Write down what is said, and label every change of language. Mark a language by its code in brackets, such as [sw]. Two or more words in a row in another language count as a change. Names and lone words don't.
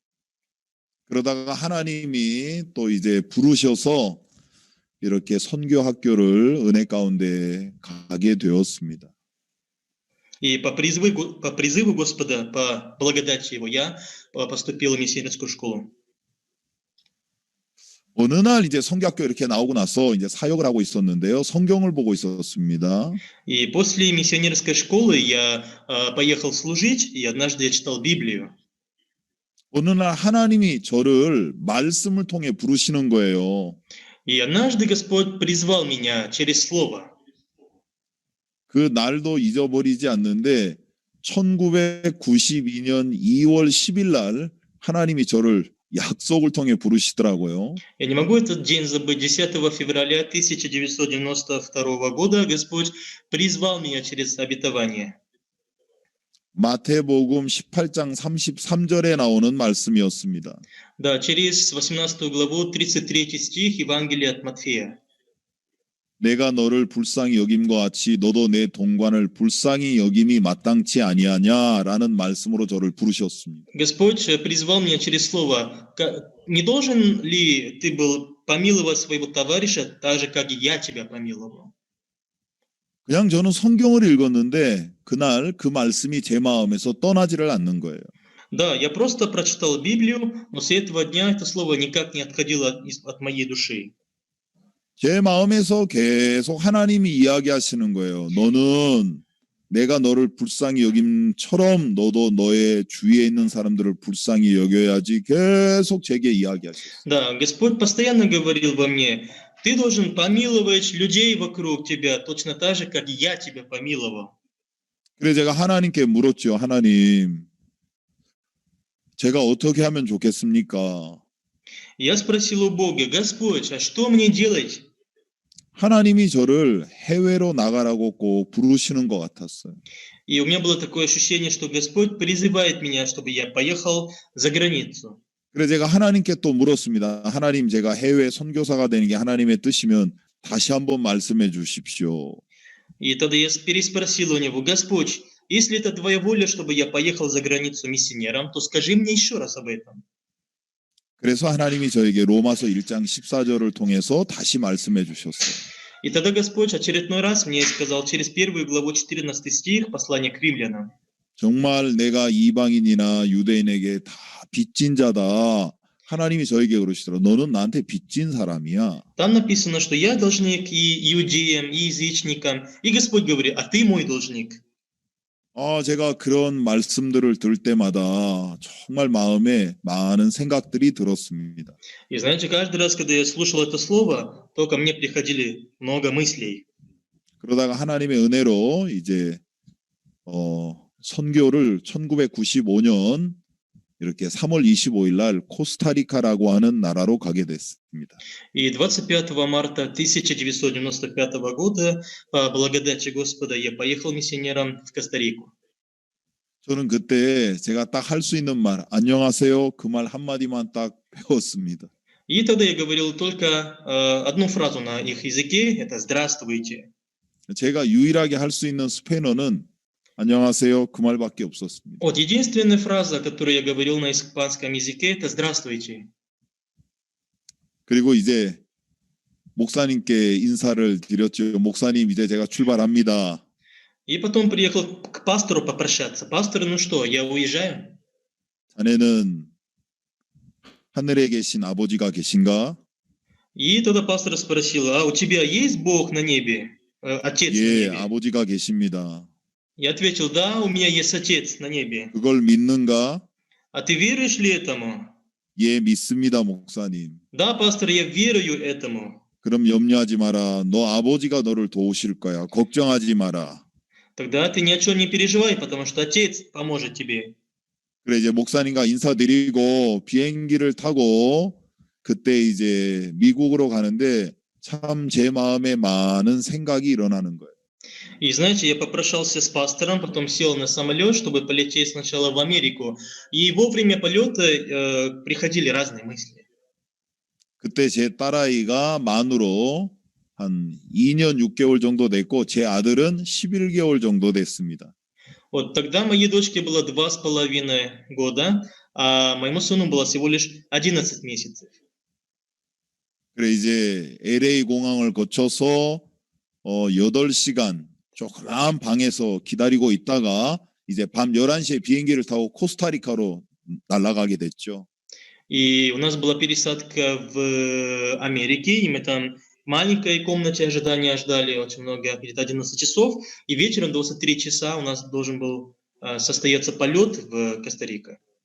[ko] 그러다가 하나님이 또 이제 부르셔서 이렇게 선교 학교를 은혜 가운데 가게 되었습니다. [ru] И по призыву Господа, по благодати Его, я поступил в миссионерскую школу. [ko] 어느 날 이제 선교학교 이렇게 나오고 나서 이제 사역을 하고 있었는데요. 성경을 보고 있었습니다. [ru] И после миссионерской школы я поехал служить, и однажды я читал Библию. [ko] 어느 날 하나님이 저를 말씀을 통해 부르시는 거예요. [ru] И однажды Господь призвал меня через Слово. [ko] 그 날도 잊어버리지 않는데 1992년 2월 10일 날 하나님이 저를 약속을 통해 부르시더라고요. [ru] Я не могу этот день забыть. 10 февраля 1992 года Господь призвал меня через обетование. [ko] 마태복음 18장 33절에 나오는 말씀이었습니다. [ru] Да, через 18 главу 33 стих Евангелия от Матфея. [ko] 내가 너를 불쌍히 여김과 같이 너도 내 동관을 불쌍히 여김이 마땅치 아니하냐라는 말씀으로 저를 부르셨습니다. [ru] Господь призвал меня через слово. Не должен ли ты был помиловать своего товарища так же, как и я тебя помиловал. [ko] 그냥 저는 성경을 읽었는데 그날 그 말씀이 제 마음에서 떠나지를 않는 거예요. [ru] Да, я просто прочитал Библию, но с этого дня это слово никак не отходило от моей души. [ko] 제 마음에서 계속 하나님이 이야기하시는 거예요. 너는 내가 너를 불쌍히 여김처럼 너도 너의 주위에 있는 사람들을 불쌍히 여겨야지. 계속 제게 이야기하셨어요. [ru] Да, Господь постоянно говорил во мне, ты должен помиловать людей вокруг тебя, точно так же, как я тебя помиловал. [ko] 그래서 제가 하나님께 물었죠. 하나님, 제가 어떻게 하면 좋겠습니까? [ru] Я спросил у Бога, Господь, а что мне делать? [ko] 하나님이 저를 해외로 나가라고 꼭 부르시는 것 같았어요. [ru] И у меня было такое ощущение, что Господь призывает меня, чтобы я поехал за границу. [ko] 그래서 제가 하나님께 또 물었습니다. 하나님, 제가 해외 선교사가 되는 게 하나님의 뜻이면 다시 한번 말씀해 주십시오. [ru] И тогда я переспросил у него, Господь, если это твоя воля, чтобы я поехал за границу миссионером, то скажи мне еще раз об этом. [ko] 그래서 하나님이 저에게 로마서 1장 14절을 통해서 다시 말씀해 주셨어요. [ru] И тогда Господь очередной раз мне сказал через 1 главу 14 стих послания к римлянам. [ko] 정말 내가 이방인이나 유대인에게 다 빚진 자다. 하나님이 저에게 그러시더라고요. 너는 나한테 빚진 사람이야. [ru] Там написано, что я должник и иудеям, и язычникам. И Господь говорит, а ты мой должник. [ko] 제가 그런 말씀들을 들을 때마다 정말 마음에 많은 생각들이 들었습니다. [ru] И знаете, каждый раз, когда я слушал это слово, то ко мне приходили много мыслей. [ko] 그러다가 하나님의 은혜로 이제 선교를 1995년 이렇게 3월 25일 날 코스타리카라고 하는 나라로 가게 됐습니다. [ru] И 25 марта 1995 года, по благодати Господа, я поехал миссионером в Коста-Рику. [ko] 저는 그때 제가 딱 할 수 있는 말, 안녕하세요. 그 말 한마디만 딱 배웠습니다. [ru] И тогда я говорил только одну фразу на их языке, это «Здравствуйте». [ko] 제가 유일하게 할 수 있는 스페인어는 안녕하세요. 그 말밖에 없었습니다. [ru] Вот единственная фраза, которую я говорил на испанском языке, это «Здравствуйте». [ko] 그리고 이제 목사님께 인사를 드렸죠. 목사님, 이제 제가 출발합니다. [ru] И потом приехал к пастору попрощаться. Пастор, ну что, я уезжаю? [ko] 자네는 하늘에 계신 아버지가 계신가? [ru] И тогда пастор спросил, а у тебя есть Бог на небе? Отец на [ko] 예, [ru] небе? [ko] 아버지가 계십니다. [ru] Я ответил, да, у меня есть Отец на небе. [ko] 그걸 믿는가? [ru] А ты веруешь ли этому? [ko] 예, 믿습니다, 목사님. [ru] Да, пастор, я верую этому. [ko] 그럼 염려하지 마라. 너 아버지가 너를 도우실 거야. 걱정하지 마라. [ru] Тогда ты ни о чем не переживай, потому что Отец поможет тебе. [ko] 그래 이제 목사님과 인사드리고 비행기를 타고 그때 이제 미국으로 가는데 참 제 마음에 많은 생각이 일어나는 거예요. [ru] И знаете, я попрощался с пастором, потом сел на самолет, чтобы полететь сначала в Америку. И во время полета приходили разные мысли. [ko] 그때 제 딸아이가 만으로 한 2년 6개월 정도 됐고 제 아들은 11개월 정도 됐습니다. [ru] Вот тогда моей дочке было 2,5 года, а моему сыну было всего лишь 11 месяцев. [ko] 그래 이제 LA 공항을 거쳐서 8시간 조그마한 방에서 기다리고 있다가 이제 밤 11시에 비행기를 타고 코스타리카로 날아가게 됐죠. [ru] И у нас была пересадка в Америке, и мы там в маленькой комнате ожидания ждали очень много, где-то 11 часов, и вечером 23 часа у нас должен был состояться полет в Коста-Рико.